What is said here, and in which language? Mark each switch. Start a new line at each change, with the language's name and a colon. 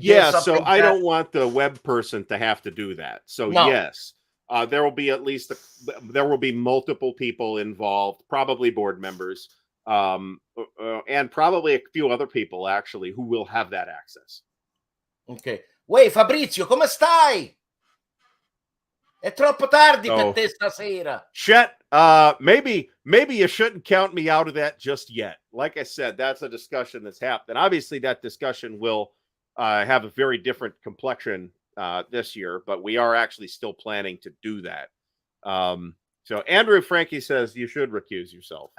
English: Yeah, so I don't want the web person to have to do that. So no. Yes, there will be there will be multiple people involved, probably board members, and probably a few other people actually who will have that access. Okay. Wait,
Italian: Fabrizio, come stai? È troppo tardi per te stasera.
English: Chet, maybe you shouldn't count me out of that just yet. Like I said, that's a discussion that's happened. Obviously, that discussion will have a very different complexion this year, but we are actually still planning to do that. So Andrew Frankie says you should recuse yourself.